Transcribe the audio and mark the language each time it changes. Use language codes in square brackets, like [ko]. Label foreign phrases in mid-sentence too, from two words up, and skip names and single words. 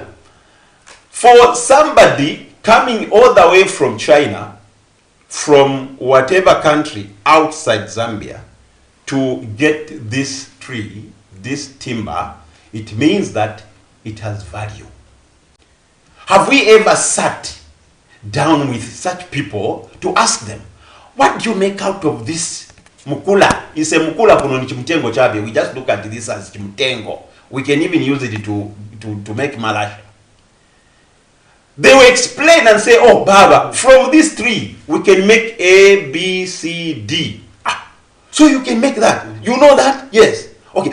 [en] For somebody coming all the way from China, from whatever country outside Zambia, to get this tree, this timber, it means that it has value. Have we ever sat down with such people to ask them, what do you make out of this mukula? It's a [bem] mukula kuno ni chimutengo chabe. [en] We just look at this as chimutengo. We can even use it to make malacha. They will explain and say, oh, Baba, from this tree, we can make A, B, C, D. Ah, so you can make that. You know that? Yes. Okay.